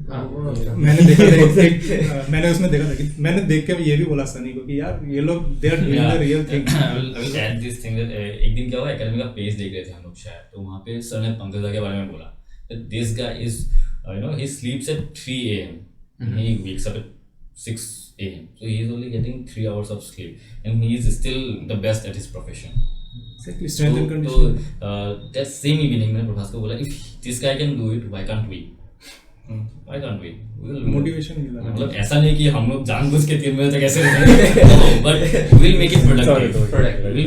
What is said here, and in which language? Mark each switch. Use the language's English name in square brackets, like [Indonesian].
[Hindi] मैंने देखा था मैंने उसमें देखा था कि मैंने देख के ये भी बोला सनी को कि यार ये लोग [English] They are doing the real thing. I will add this thing that [Hindi] एक दिन क्या हुआ एकेडमी का पेज देख रहे थे हम लोग शायद, तो वहाँ पे सर ने पंकज के बारे में बोला [English] that this guy is he sleeps at 3 a.m. he wakes up at 6 a.m. so he is only getting 3 hours of sleep and he is still the best at his profession. Exactly, strength and conditioning. That same evening [Hindi] मैंने प्रभास को बोला [English] if this guy can do it why can't we? Why can't we? [Hindi] Motivation मिला, मतलब ऐसा नहीं कि हम लोग जानबूझ के 3 बजे तक ऐसे but [English] we'll make it productive.